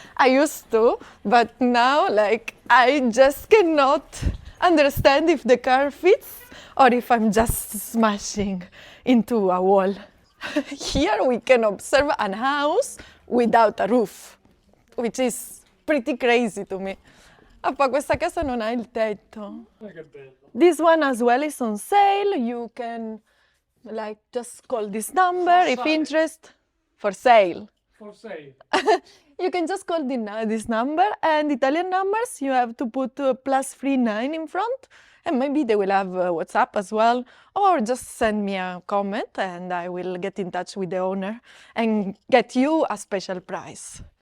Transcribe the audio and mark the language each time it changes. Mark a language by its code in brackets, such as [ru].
[en] I used to, but now I just cannot understand if the car fits or if I'm just smashing into a wall. Here we can observe a house without a roof, which is pretty crazy to me. [it] Questa casa non ha il tetto. Che bello. [en] This one as well is on sale. You can just call this number if interest. For sale. For sale. You can just call this number, and Italian numbers you have to put +39 in front, and maybe they will have WhatsApp as well, or just send me a comment and I will get in touch with the owner and get you a special price.